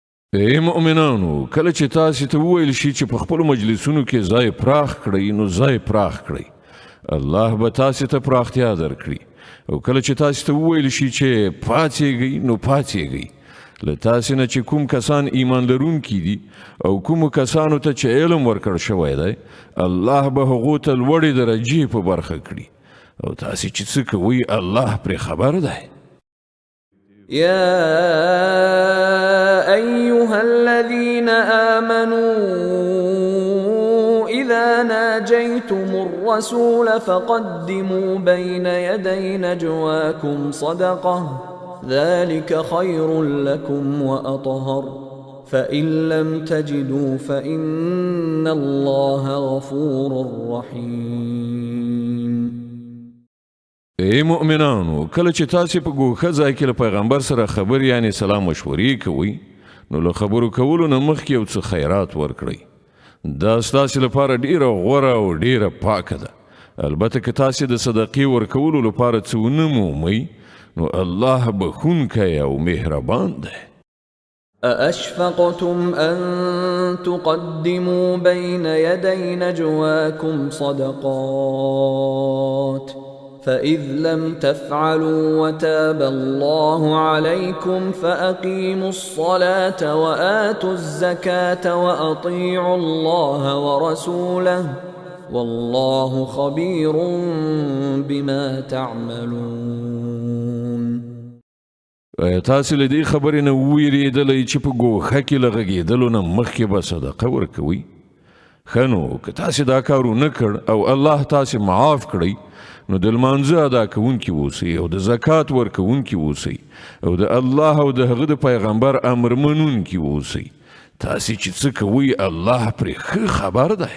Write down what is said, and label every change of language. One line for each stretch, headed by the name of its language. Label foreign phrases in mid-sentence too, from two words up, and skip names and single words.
Pashto: ای مؤمنانو کله چې تاسو ته وویل شي چې په خپل مجلسونو کې ځای پراخ کړئ نو ځای پراخ کړئ الله به تاسو ته پراختیا درکړي او کله چې تاسو ته وویل شي چې پاڅېږئ نو پاڅېږئ له تاسو نه چې کوم کسان ایمان لرونکي دي او کوم کسانو ته چې علم ورکړ شوی دی الله به هغو ته لوړې درجې په برخه کړي او تاسو چې څه کوئ الله پرې خبر دی
Arabic: يا أيها الذين آمنوا إذا ناجيتم الرسول فقدموا بين يدي نجواكم صدقة ذلك خير لكم وأطهر فإن لم تجدوا فإن الله غفور رحيم.
Pashto: ای مؤمنانو کله چې تاسو په ګوښه ځای کې له پیغمبر سره خبرې یعنی سلام مشورې کوئ نو له خبرو کولو نه مخکې یو څه خیرات ورکړئ دا ستاسو لپاره ډیره غوره او ډیره پاکه ده البته که تاسو د صدقې ورکولو لپاره څه ونه مومئ نو الله بخښونکی او مهربان دی.
Arabic: أأشفقتم أن تقدموا بين يدي نجواكم صدقات فإذ لم تفعلوا وتاب الله عليكم فأقيموا الصلاة وآتوا الزكاة وأطيعوا الله ورسوله والله خبير بما تعملون.
Pashto: تاسو له دې خبرې نه وویرېدلی چې په ګوښه کې له غږېدلو نه مخکې به صدقه ورکوئ ښه نو که تاسو دا کار ونه کړ او الله تاسو معاف کړئ نو د لمانځه ادا کوونکي اوسئ او د زکات ورکوونکي اوسئ او د الله او د هغه د پیغمبر امر منونکي اوسئ تاسو چې څه کوئ الله پرې ښه خبر دی.